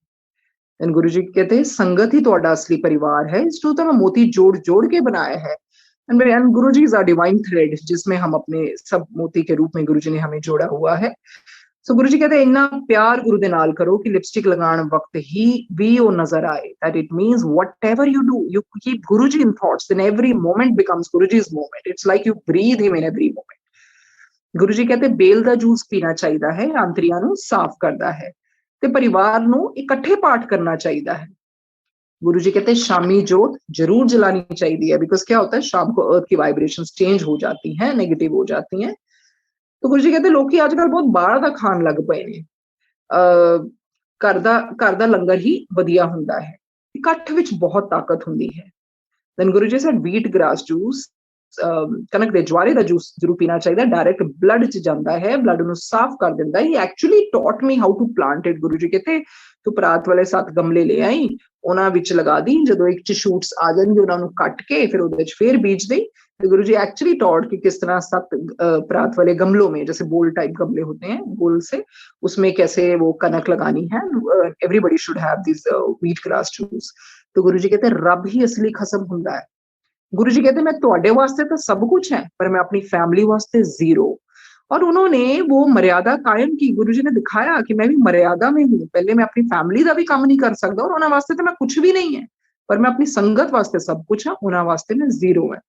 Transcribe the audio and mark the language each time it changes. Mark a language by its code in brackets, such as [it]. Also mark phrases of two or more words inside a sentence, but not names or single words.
[pa] ਦੇਨ ਗੁਰੂ ਜੀ ਕਹਤੇ ਸੰਗਤ ਹੀ ਤੁਹਾਡਾ ਅਸਲੀ ਪਰਿਵਾਰ ਹੈ, ਇਸ ਤੋ ਮੈਂ ਮੋਤੀ ਜੋੜ ਜੋੜ ਕੇ ਬਣਾਇਆ ਹੈ। [en] and Guru Ji is a divine thread, [hi] जिसमें हम अपने सब मोती के रूप में गुरु जी ने हमें जोड़ा हुआ है। सो गुरु जी कहते [pa] ਇੰਨਾ ਪਿਆਰ ਗੁਰੂ ਦੇ ਨਾਲ ਕਰੋ [hi] कि लिपस्टिक लगाने वक्त ही भी वो नजर आए। [en] That it means whatever you do, you keep Guru Ji in thoughts, then every moment becomes Guru Ji's moment. It's like you breathe him in every moment. [pa] ਗੁਰੂ ਜੀ ਕਹਤੇ ਬੇਲ ਦਾ ਜੂਸ ਪੀਣਾ ਚਾਹੀਏ ਹੈ, ਆਂਦਰੀਆਂ ਨੂੰ ਸਾਫ਼ ਕਰਦਾ ਹੈ। ਤੇ ਪਰਿਵਾਰ ਨੂੰ ਇਕੱਠੇ ਪਾਠ ਕਰਨਾ ਚਾਹੀਏ ਹੈ। [hi] गुरु जी कहते शामी जोत जरूर जलानी चाहिए है, बिकॉज क्या होता है शाम को अर्थ की वाइब्रेशंस चेंज हो जाती हैं, नेगेटिव हो जाती हैं। [pa] ਤੋ ਗੁਰੂ ਜੀ ਕਹਤੇ ਲੋਕੀ ਅੱਜਕੱਲ੍ਹ ਬਹੁਤ ਬਾਹਰ ਦਾ ਖਾਣ ਲੱਗ ਪਏ ਨੇ, ਘਰ ਦਾ ਲੰਗਰ ਹੀ ਵਧੀਆ ਹੁੰਦਾ ਹੈ, ਇਕੱਠ ਵਿੱਚ ਬਹੁਤ ਤਾਕਤ ਹੁੰਦੀ ਹੈ। [en] then Guru Ji said wheat grass juice, [pa] ਕਣਕ ਦੇ ਜਵਾਰੇ ਦਾ ਜੂਸ ਜ਼ਰੂਰ ਪੀਣਾ ਚਾਹੀਏ, [en] direct blood [pa] ਚ ਜਾਂਦਾ ਹੈ, ਬਲੱਡ ਨੂੰ ਸਾਫ਼ ਕਰ ਦਿੰਦਾ ਹੈ। [en] He actually taught me how to plant it। [pa] ਗੁਰੂ ਜੀ ਕਹਿੰਦੇ ਤੂੰ ਪਰਾਤ ਵਾਲੇ 7 ਗਮਲੇ ਲੈ ਆਈ, ਉਹਨਾਂ ਵਿੱਚ ਲਗਾ ਦੀ, ਜਦੋਂ ਇੱਕ ਚ ਸ਼ੂਟਸ ਆ ਜਾਣਗੇ ਉਹਨਾਂ ਨੂੰ ਕੱਟ ਕੇ ਫਿਰ ਉਹਦੇ ਵਿੱਚ ਫੇਰ ਬੀਜ ਦੇ। [hi] तो गुरु जी [en] actually taught [hi] कि किस तरह 7 परात वाले गमलों में, जैसे [en] bowl type [hi] गमले होते हैं गोल से, उसमें कैसे वो कनक लगानी है। [en] Everybody should have this wheat grass juice. [pa] ਤੋ ਗੁਰੂ ਜੀ ਕਹਤੇ ਰੱਬ ਹੀ ਅਸਲੀ ਖਸਮ ਹੁੰਦਾ ਹੈ। ਗੁਰੂ ਜੀ ਕਹਤੇ ਮੈਂ ਤੁਹਾਡੇ ਵਾਸਤੇ ਤੋ ਸਭ ਕੁਝ ਹੈ, ਪਰ ਮੈਂ ਅਪਨੀ ਫੈਮਿਲੀ ਵਾਸਤੇ ਜ਼ੀਰੋ। [hi] और उन्होंने वो मर्यादा कायम की। गुरु जी ने दिखाया कि मैं भी मर्यादा में हूँ। पहले मैं अपनी फैमिली का भी काम नहीं कर सकता, और उन्होंने वास्ते तो मैं कुछ भी नहीं है, पर मैं अपनी संगत वास्ते सब कुछ है, उन्होंने वास्ते मैं जीरो है।